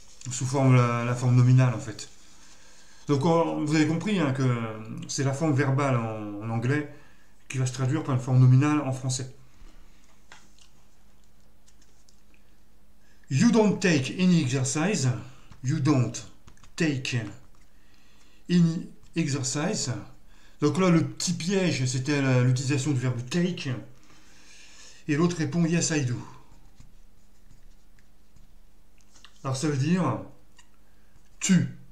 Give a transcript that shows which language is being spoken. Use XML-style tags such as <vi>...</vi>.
<fr>Sous forme, la forme nominale, en fait. Donc, vous avez compris hein, que c'est la forme verbale en anglais qui va se traduire par une forme nominale en français.</fr> <en>You don't take any exercise. You don't take any exercise.</en> <fr>Donc là, le petit piège, c'était l'utilisation du verbe take. Et l'autre répond</fr> <en>yes, I do.</en> <fr>Alors ça veut dire tu.</fr>